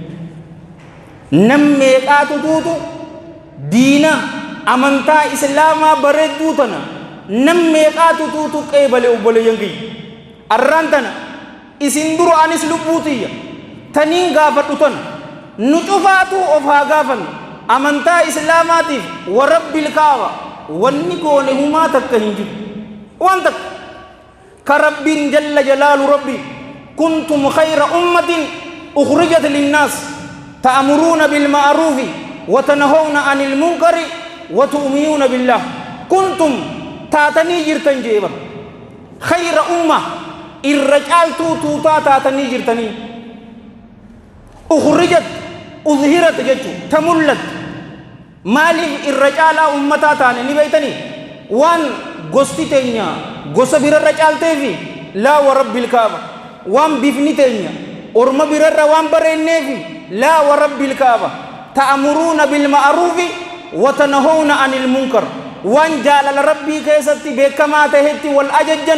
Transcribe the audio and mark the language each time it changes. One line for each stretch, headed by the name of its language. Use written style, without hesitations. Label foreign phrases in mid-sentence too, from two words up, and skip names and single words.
Oromo: nam meeqaatutu diina amantaa islaamaa bareedduu tana nam meeqaatutu qeebale obboleeyyan kee arraan tana isin dura anis lubbuutiyya taniin gaafadhu tana nu cufaatu of haa gaafannu amantaa islaamaatiif
Arabic: ورب
Oromo: kaaba wanni goone humaa takka hin jiru waan takka ka rabbiin
Arabic: جل جلاله
Oromo: rabbi
Arabic: كنتم خير أمة أخرجت للناس تأمرون بالمعروف وتنهون عن المنكر وتؤمنون بالله
Oromo: kuntum taatanii jirtan jeeba
Arabic: خير أمة
Oromo: irra caaltuu tuutaa taatanii jirtanii
Arabic: أخرجت أظهرت
Oromo: jechu tamullat maaliif irra caalaa ummataa taane ni beeytanii waan gosti teenya gosa birarra caalteefi
Arabic: لا ورب الكعبة
Oromo: waan bifni teenya orma birarra waan bareenneefi
Arabic: لا ورب الكعبة تأمرون بالمعروف وتنهون عن المنكر
Oromo: waan jaalala rabbii keessatti beekamaa tahetti wal ajajjan